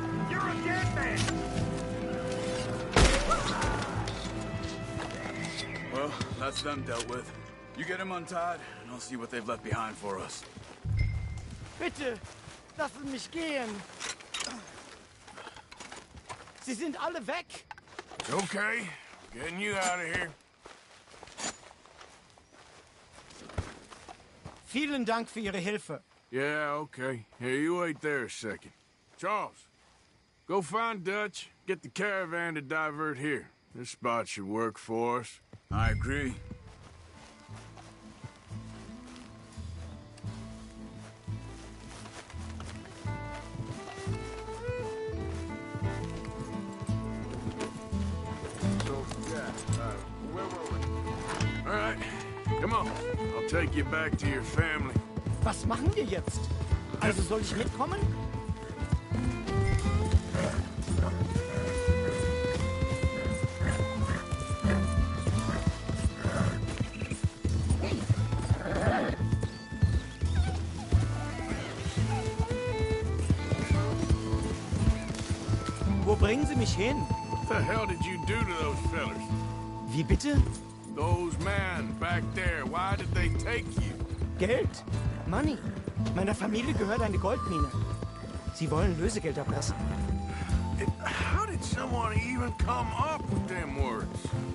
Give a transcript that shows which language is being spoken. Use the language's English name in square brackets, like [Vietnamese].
[English] You're a dead man! Well, that's them dealt with. You get him untied, and I'll see what they've left behind for us. [German] Bitte, lassen mich gehen. Sie sind alle weg. [English] It's okay. Getting you out of here. [German] Vielen Dank für Ihre Hilfe. [English] Yeah, okay. Here, you wait there a second. Charles, go find Dutch. Get the caravan to divert here. This spot should work for us. I agree. So, yeah, where were we? All right, come on. I'll take you back to your family. [German] Was machen wir jetzt? Also soll ich mitkommen? Wo bringen Sie mich hin? [English] What the hell did you do to those fellers? [German] Wie bitte? [English] Those men back there, why did they take you? [German] Geld. [English] Money. [German] Meiner Familie gehört eine Goldmine. Sie wollen Lösegeld erpressen. [English] How did someone even come up with them words?